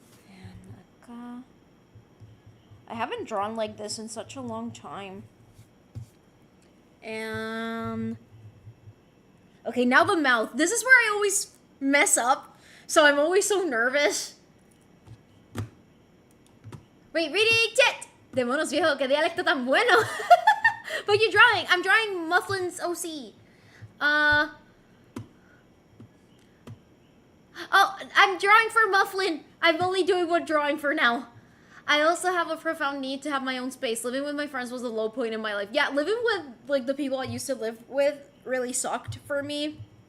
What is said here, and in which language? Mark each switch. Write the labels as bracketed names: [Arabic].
[English] And acá. I haven't drawn like this in such a long time. And okay, now the mouth. This is where I always mess up, so I'm always so nervous. Wait, reading chet. [Spanish] Demonios viejo, qué dialecto tan bueno. [English] But you're drawing. I'm drawing Mufflin's OC. Oh, I'm drawing for Mufflin. I'm only doing one drawing for now. I also have a profound need to have my own space. Living with my friends was a low point in my life. Yeah, living with, like, the people I used to live with really sucked for me.